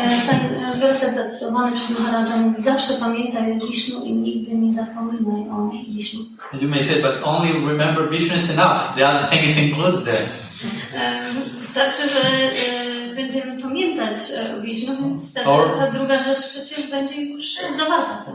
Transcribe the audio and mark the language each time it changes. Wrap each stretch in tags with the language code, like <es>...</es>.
<pl>Ten werset zatytułowany przez Maharaja mówi: zawsze pamiętaj o Wisznu i nigdy nie zapominaj o Wisznu.</pl> <en>You may say, but only remember Vishnu is enough. The other thing is included there.</en> <pl>Wystarczy, że będziemy pamiętać o Wisznu, więc ta druga rzecz przecież będzie już zawarta.</pl>